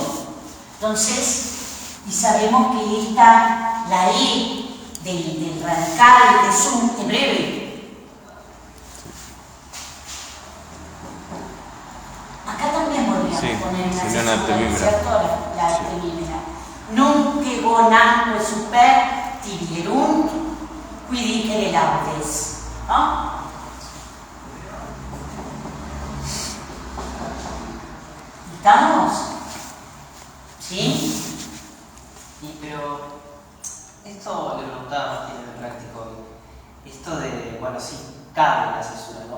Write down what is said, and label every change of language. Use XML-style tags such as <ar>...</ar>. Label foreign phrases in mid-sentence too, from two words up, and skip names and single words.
<es>Entonces, y sabemos que la E del radical de sum es breve. Acá también podríamos poner una sería una antemímera. ¿cierto? La antemímera.</es> <la>Nunc ego namque super tibierunt, qui dicere laudes.</la> <es>¿No? ¿Estamos? ¿Sí? Pero esto le preguntaba a Martín en el práctico. Esto de, bueno, sí, cabe la cesura, ¿no?</es>